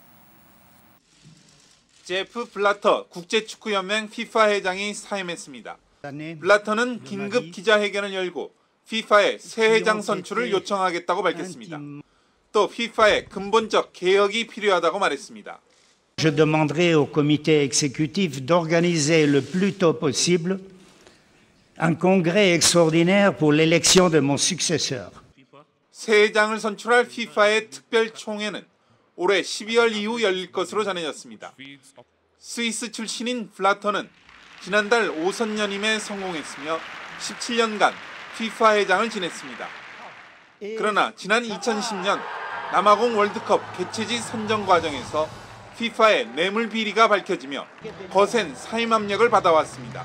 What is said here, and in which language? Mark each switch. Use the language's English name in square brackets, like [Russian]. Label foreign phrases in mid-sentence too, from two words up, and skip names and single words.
[Korean] 제프 블라터 국제축구연맹 FIFA 회장이 사임했습니다. 블라터는 긴급 기자회견을 열고 FIFA의 새 회장 선출을 요청하겠다고 밝혔습니다. 또 FIFA의 근본적 개혁이 필요하다고 말했습니다. [French] Je demanderai au comité exécutif d'organiser le plus tôt possible un congrès extraordinaire pour l'élection de mon successeur. [Korean] 새 회장을 선출할 FIFA의 특별 총회는 올해 12월 이후 열릴 것으로 전해졌습니다. 스위스 출신인 블라터는 지난달 5선 연임에 성공했으며 17년간 FIFA 회장을 지냈습니다. 그러나 지난 2010년 남아공 월드컵 개최지 선정 과정에서 FIFA의 뇌물 비리가 밝혀지며 거센 사임 압력을 받아왔습니다.